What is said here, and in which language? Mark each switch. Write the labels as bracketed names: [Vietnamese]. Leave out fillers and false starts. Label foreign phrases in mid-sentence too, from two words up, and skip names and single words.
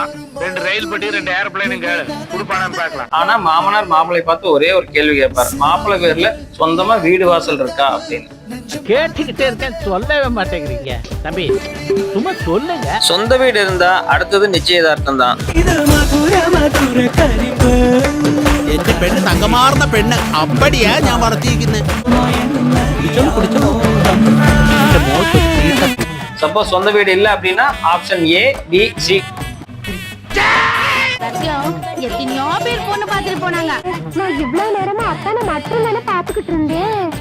[Tamil] 2 ரயில் பெட்டி 2 ஏர்பிளைனும் கேளு கொடுப்பானு பார்க்கலாம். ஆனா மாமனார் மாப்பிள்ளை பார்த்து ஒரே ஒரு கேள்வி கேட்பாரு, மாப்பிள்ளை பேர்ல சொந்தமா வீடு வாசல் இருக்கா அப்படின்னு. கேட்டுக்கிட்டே இருக்கேன், சொல்லவே மாட்டேங்கிறீங்க. தம்பி சும்மா சொல்லுங்க. சொந்த வீடு இருந்தா அடுத்தது நிச்சயதார்த்தம் தான். [Malayalam] എന്റെ പെണ്ണ് തങ്കമാർന്ന പെണ്ണ് അപ്പടിയാ ഞാൻ വളർത്തിയിരിക്കുന്നത്. [Tamil] சப்போஸ் சொந்த வீடு இல்ல அப்படின்னா [English] option A, B, C. [Tamil] எத்தனையோ பேர் பொண்ணு பார்த்துட்டு போனாங்க. நான் இவ்வளவு நேரமா அத்தான மட்டும் தானே பாத்துக்கிட்டு இருந்தேன்.